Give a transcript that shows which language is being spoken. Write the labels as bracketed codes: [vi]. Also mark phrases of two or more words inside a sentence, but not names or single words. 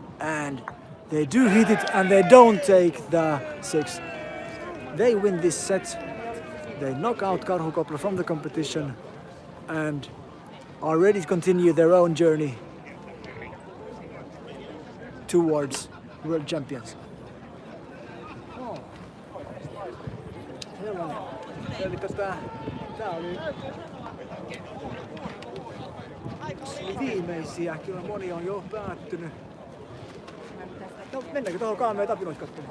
[en] And they do hit it, and they don't take the 6. They win this set. They knock out Karhukopla from the competition and are ready to continue their own journey towards world champions. [fi] Eli tää oli viimeisiä, kyllä moni on jo päättynyt. No, mennäänkö tuohon Kaameet Apinat katsomaan?